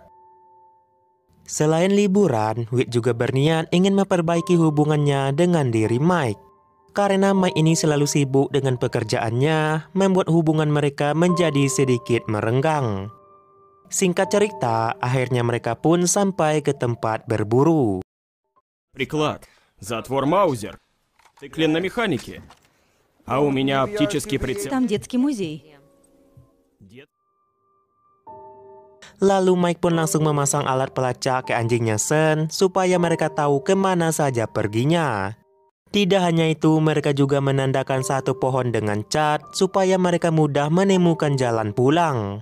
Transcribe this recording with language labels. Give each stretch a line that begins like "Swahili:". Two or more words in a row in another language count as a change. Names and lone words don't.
Indonesian: Selain liburan, Whit juga berniat ingin memperbaiki hubungannya dengan diri Mike. Karena Mike ini selalu sibuk dengan pekerjaannya, membuat hubungan mereka menjadi sedikit merenggang. Singkat cerita, akhirnya mereka pun sampai ke tempat berburu.
Russian: Приклад, затвор Маузер, циклен на механике, а у меня оптический прицел. Там детский музей.
Indonesian: Lalu Mike pun langsung memasang alat pelacak ke anjingnya Sean supaya mereka tahu kemana saja perginya. Tidak hanya itu, mereka juga menandakan satu pohon dengan cat supaya mereka mudah menemukan jalan pulang.